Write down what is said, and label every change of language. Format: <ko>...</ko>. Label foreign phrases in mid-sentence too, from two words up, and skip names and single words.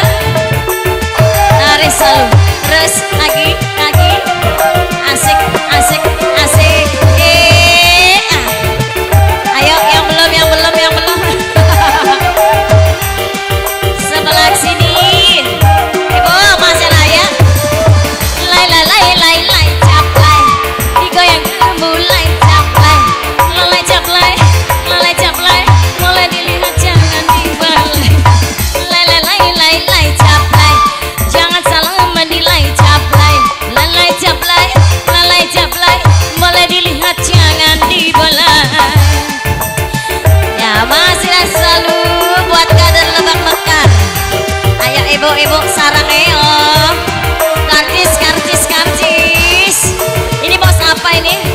<id>Tarik selalu. Terus lagi, lagi. Asik, asik, asik. Ayo yang belum, yang belum, yang belum. Sebelah sini. Ibu masih layak. Lai, lai, lai, lai, lai, caplay. Digoyang mulai caplay. Lalai caplay, lalai caplay. Mulai dilihat jangan dibelai. Lai, lai, lai, lai, lai, caplay. Jangan salah menilai, caplay. Lalai caplay, lalai caplay. Mulai dilihat jangan dibelai. Ya masih dan selalu buat kader Lebak Mekar. Ayo ibu-ibu sarang eo. Karcis, karcis, karcis. Ini bos apa ini?</id>